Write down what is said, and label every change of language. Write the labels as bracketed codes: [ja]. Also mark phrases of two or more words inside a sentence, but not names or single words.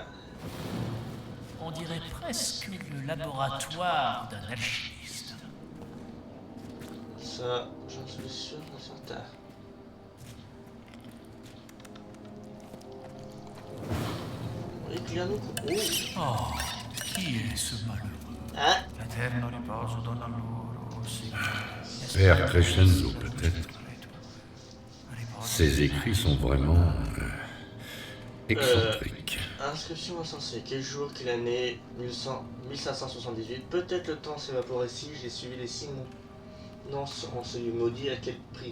[fr] On dirait presque le laboratoire d'un alchimiste. ça, j'en suis sûr, certain. Éclaire-nous. Oh, qui est ce malheureux? Hein? [it] L'eterno riposo donna loro, Signore. [fr] Père Crescenzo, peut-être. Ses écrits sont vraiment... excentriques. Inscription insensée. Quel jour, quelle année? 1578. Peut-être le temps s'évaporer si j'ai suivi les signes. Non, en celui maudit, à quel prix?